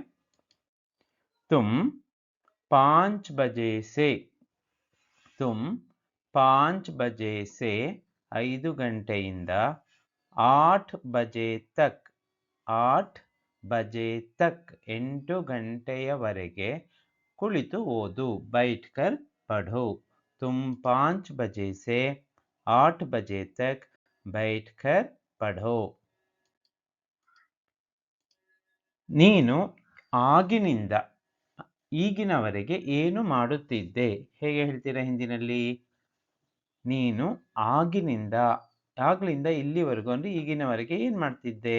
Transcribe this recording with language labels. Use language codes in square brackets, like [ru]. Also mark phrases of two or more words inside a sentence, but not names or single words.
[hi] तुम 5 बजे से, तुम 5 बजे से 5 ಗಂಟೆಯಿಂದ 8 बजे तक, 8 बजे तक [kn] 8 ಗಂಟೆಯವರೆಗೆ ಕುಳಿತು ಓದು. [hi] बैठ कर पढ़ो. तुम 5 बजे से 8 बजे तक बैठ कर पढ़ो. [kn] ನೀನು ಆಗಿನಿಂದ ಈಗಿನವರೆಗೆ ಏನು ಮಾಡುತ್ತಿದ್ದೆ? ಹೇಗೆ ಹೇಳ್ತೀರಾ ಹಿಂದಿನಲ್ಲಿ? ನೀನು ಆಗಿನಿಂದ, ಆಗ್ಲಿಂದ ಇಲ್ಲಿವರೆಗೂ ಅಂದ್ರೆ ಈಗಿನವರೆಗೆ ಏನ್ ಮಾಡ್ತಿದ್ದೆ?